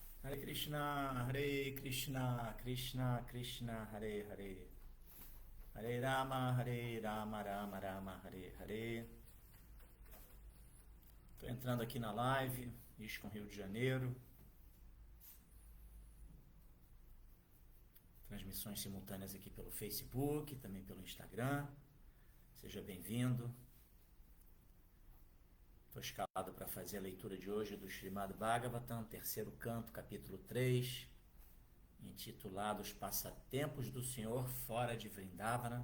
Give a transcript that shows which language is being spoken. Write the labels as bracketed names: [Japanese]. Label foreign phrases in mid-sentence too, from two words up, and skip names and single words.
[Sanskrit] हरे कृष्ण, कृष्ण कृष्ण, हरे हरे, हरे राम, राम राम, हरे हरे. [Portuguese] Estou entrando aqui na live, ISKCON Rio de Janeiro. Transmissões simultâneas aqui pelo Facebook, também pelo Instagram. Seja bem-vindo. Estou escalado para fazer a leitura de hoje do Srimad Bhagavatam, terceiro canto, capítulo 3, intitulado Os Passatempos do Senhor fora de Vrindavana.